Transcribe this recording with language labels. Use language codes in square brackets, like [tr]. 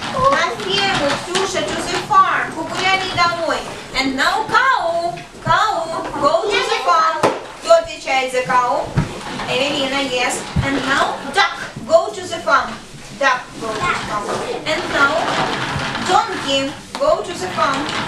[ru] На ферму, Ксюша, [en] to the farm. [ru] Погуляли домой. [en] And now cow, go to the farm. [ru] Кто отвечает за cow? Эвелина, yes. [en] And now duck, go to the farm. Duck, go to the farm. And now donkey, go to the farm.